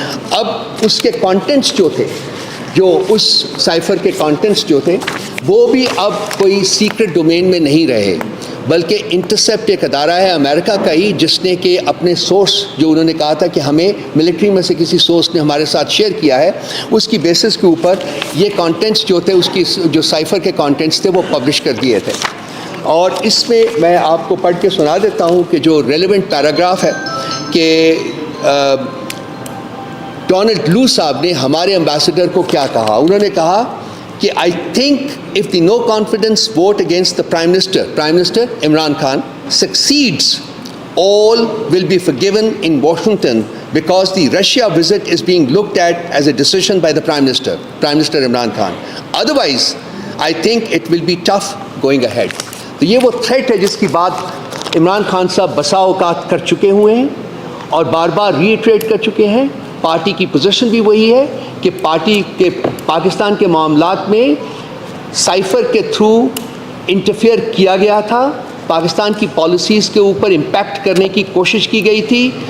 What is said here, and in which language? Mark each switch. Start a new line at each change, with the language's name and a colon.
Urdu: اب اس کے کانٹینٹس جو تھے جو اس سائفر کے کانٹینٹس جو تھے وہ بھی اب کوئی سیکرٹ ڈومین میں نہیں رہے بلکہ انٹرسیپٹ ایک ادارہ ہے امریکہ کا ہی جس نے کہ اپنے سورس جو انہوں نے کہا تھا کہ ہمیں ملٹری میں سے کسی سورس نے ہمارے ساتھ شیئر کیا ہے اس کی بیسس کے اوپر یہ کانٹینٹس جو تھے اس کی جو سائفر کے کانٹینٹس تھے وہ پبلش کر دیے تھے. اور اس میں آپ کو پڑھ کے سنا دیتا ہوں کہ جو ریلیونٹ پیراگراف ہے کہ ڈونلڈ لو صاحب نے ہمارے امبیسڈر کو کیا کہا. انہوں نے کہا کہ
English: I think if the no confidence vote against the Prime Minister Imran Khan succeeds all will be forgiven in Washington because the Russia visit is being looked at as a decision by the Prime Minister Imran Khan. Otherwise, I think it will be tough going ahead.
Urdu: تو یہ وہ threat ہے جس کی بات عمران خان صاحب بسا اوقات کر چکے ہوئے ہیں اور بار بار ری ایٹریٹ کر چکے ہیں. پارٹی کی پوزیشن بھی وہی ہے کہ پارٹی کے پاکستان کے معاملات میں سائفر کے تھرو انٹرفیئر کیا گیا تھا, پاکستان کی پالیسیز کے اوپر امپیکٹ کرنے کی کوشش کی گئی تھی.